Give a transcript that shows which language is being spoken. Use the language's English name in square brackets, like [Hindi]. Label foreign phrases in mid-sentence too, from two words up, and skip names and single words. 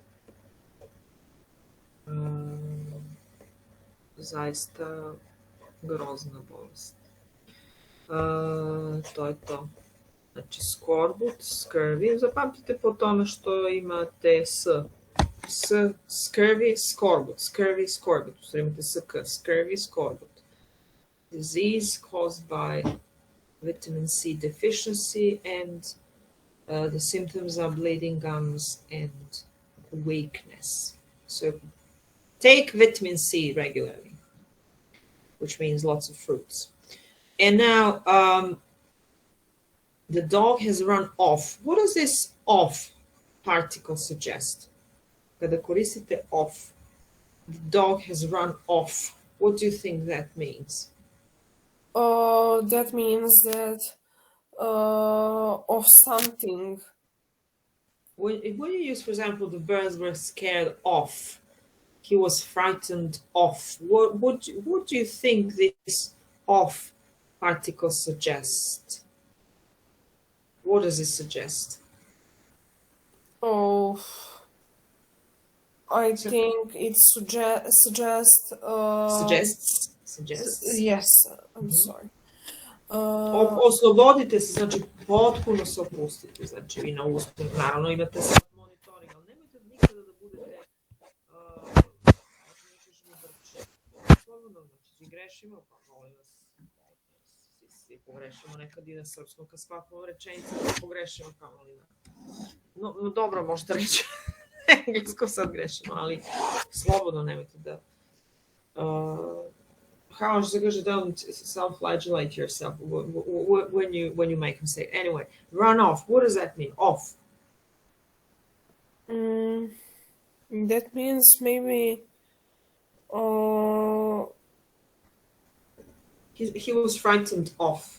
[Serbian] Zaista grozna bolest. To je to. Znači, skorbut, scurvy, zapamtite po tome što imate scurvy, skorbut, scurvy, skorbut, u stvari imate sk, scurvy, skorbut. [English] Disease caused by vitamin C deficiency, and the symptoms are bleeding gums and weakness. So take vitamin C regularly, which means lots of fruits. And now the dog has run off. What does this off particle suggest? [Serbian] Kada koristite off, [English] the dog has run off. What do you think that means? That means that of something. When you use, for example, the birds were scared off, he was frightened off. What do you think this off particle suggests? What does it suggest? Oh, I think it suggests. Suggests. Yes, I'm sorry. [Serbian] Oslobodite se, znači potpuno se opustite, znači vi na usponu, naravno imate sad monitoring, ali nemojte nikada da budete slobodno, znači grešimo, pa molim vas, svi pogrešimo nekad i na srpskom, kad shvatimo rečenicu, pogrešimo, pa molim vas. No dobro, možete reći englesko sad grešimo, ali slobodno nemojte da [English] how don't self-flagellate yourself when you make a mistake. Anyway, run off. What does that mean? Off. That means maybe. He was frightened off.